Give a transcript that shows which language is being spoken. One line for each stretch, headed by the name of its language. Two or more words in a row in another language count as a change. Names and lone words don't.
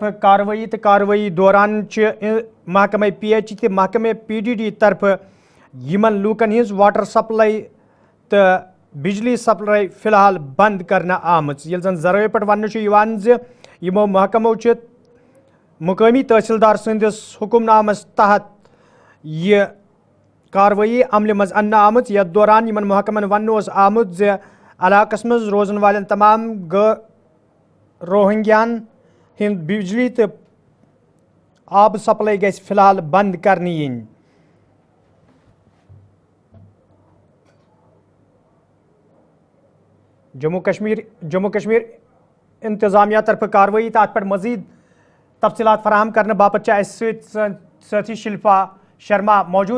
Kashmiri: कार्रवाई तो कार्रवाई दौरान महकमा PHE तो महकमा PDD तरफ यमन लूकन हिंज वाटर सप्लाई तो बिजली सप्लाई फिलहाल बंद करना आमज। ये जन जरायो पे वन यमो महकमो मुकामी तहसीलदार संदिस हुकुमनामस तहत यह कार्रवाई अमल मज अन्न आमज। यथ दौरान यमन महकमन वन आमुत इलाकस मज रोजन वालें तमाम रोहिंग्यान हिंद बिजली तो आब सप्लाई गई फिलहाल बंद करनी इन। जम्मू कश्मीर इंतजामिया तरफ कार्रवाई तो अत पे मजीद तफसीलात फराहम करने बापत साथी शिल्पा शर्मा मौजूद।